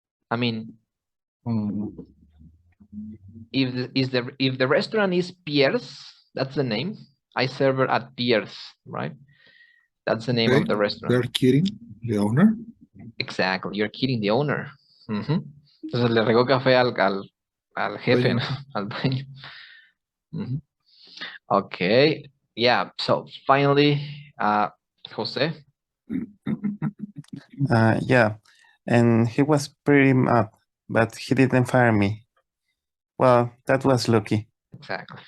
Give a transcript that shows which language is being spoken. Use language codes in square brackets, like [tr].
[en] I mean, if the restaurant is Pierre's, that's the name. I serve at Pierre's, right? That's the name Okay, of the restaurant. they're kidding the owner. Exactly, you're kidding the owner. [es] Entonces le regó café al jefe, ¿no? Al dueño. [en] Okay, yeah, so finally, Jose. Yeah, and he was pretty mad, but he didn't fire me. Well, that was lucky. Exactly.